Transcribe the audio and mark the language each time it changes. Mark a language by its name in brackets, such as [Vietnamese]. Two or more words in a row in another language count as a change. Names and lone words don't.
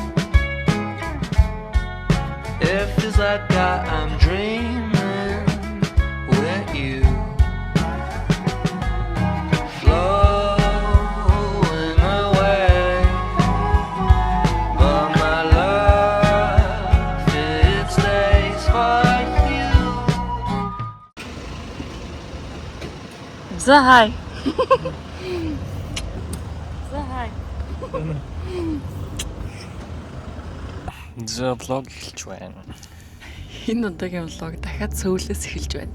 [English] It feels like I'm dreaming with you. Flowing away. But my love, it stays for you. [Mongolian] За хай. За хай. За влог эхэлж байна. Энэ удаагийн влог дахиад сөүлээс эхэлж байна.